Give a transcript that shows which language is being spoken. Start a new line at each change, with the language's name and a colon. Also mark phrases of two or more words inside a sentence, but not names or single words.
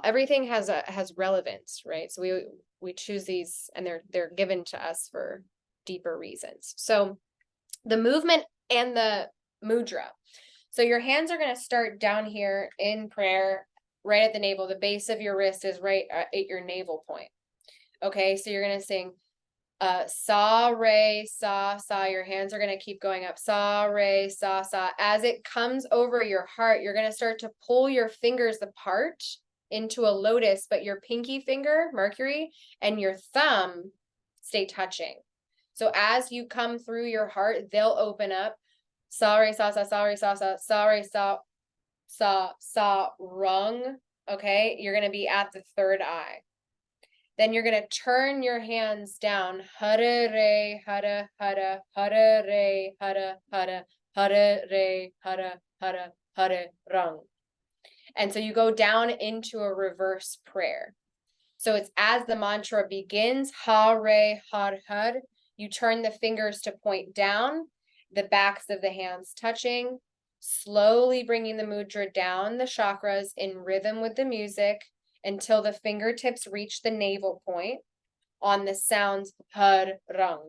English: Everything has relevance, right? So we choose these, and they're given to us for deeper reasons. So the movement and the mudra. So your hands are going to start down here in prayer, right at the navel. The base of your wrist is right at your navel point. Okay, so you're going to sing
Sanskrit: सा, रे, सा, सा.
English: Your hands are going to keep going up.
Sanskrit: सा, रे, सा, सा.
English: As it comes over your heart, you're going to start to pull your fingers apart into a lotus, but your pinky finger, Mercury, and your thumb stay touching. So as you come through your heart, they'll open up.
Sanskrit: सा, रे, सा, सा, सा, रे, सा, सा, सा, रे, सा, सा, सा, rung.
English: Okay, you're going to be at the third eye. Then you're going to turn your hands down.
Sanskrit: हरे रे, हर, हर, हरे रे, हर, हर, हरे रे, हर, हर, हरे रंग.
English: And so you go down into a reverse prayer. So it's as the mantra begins,
Sanskrit: हा रे, हर हर,
English: you turn the fingers to point down, the backs of the hands touching, slowly bringing the mudra down the chakras in rhythm with the music until the fingertips reach the navel point on the sounds
Sanskrit: हर रंग.